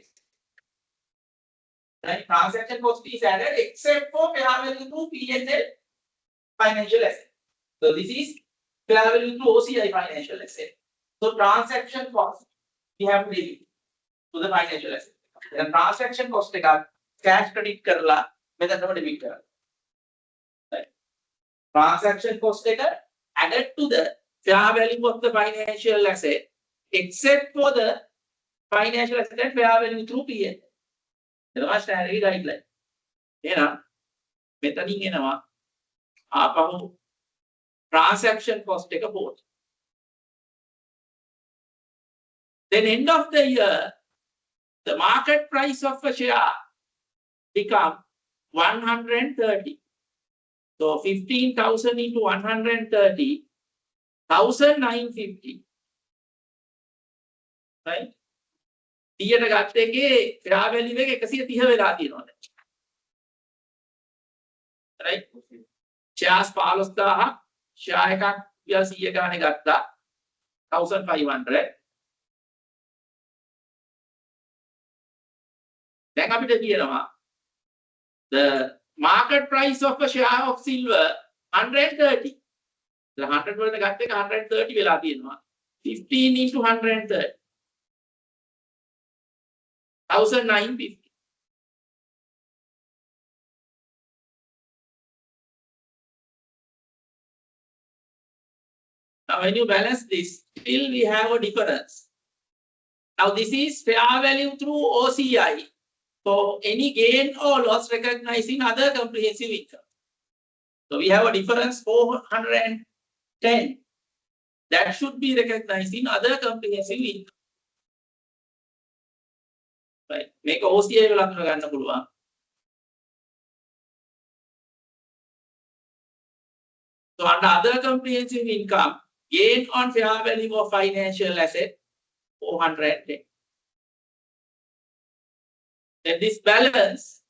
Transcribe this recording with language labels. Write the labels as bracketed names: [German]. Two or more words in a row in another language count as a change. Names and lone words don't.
[English] Right? Transaction cost is added except for fair value through P&L financial asset. So this is fair value through OCI financial asset. So transaction cost we have to debit to the financial asset. Then transaction cost එක cash credit [Sinhala] කරලා මෙතනම [English] debit කරනවා. Right? Transaction cost එක added to the fair value of the financial asset except for the financial asset and fair value through P&L. [Sinhala] එනවා [English] standard guideline. [Sinhala] එහෙනම් මෙතනින් එනවා ආපහු [English] transaction cost [Sinhala] එක පොත්. [English] Then end of the year the market price of a share become 130. So 15,000 into 130 1,950. Right? [Sinhala] 100ට ගත්ත එකේ [English] fair value [Sinhala] එක 130 වෙලා තියෙනවා දැන්. Right? shares 15,000 share එකක් 100 ගානේ ගත්තා 1,500. දැන් අපිට කියනවා [English] the market price of a share of silver 130. [Sinhala] 100 වලට ගත්ත එක 130 වෙලා තියෙනවා 15 into 130 1,950. [English] Now when you balance this still we have a difference. Now this is fair value through OCI. So any gain or loss recognized in other comprehensive income. So we have a difference 410 that should be recognized in other comprehensive income. Right? Make [Sinhala] OCI වල අඳුන ගන්න පුළුවන්. [English] So under other comprehensive income, gain on fair value of financial asset 410. Then this balance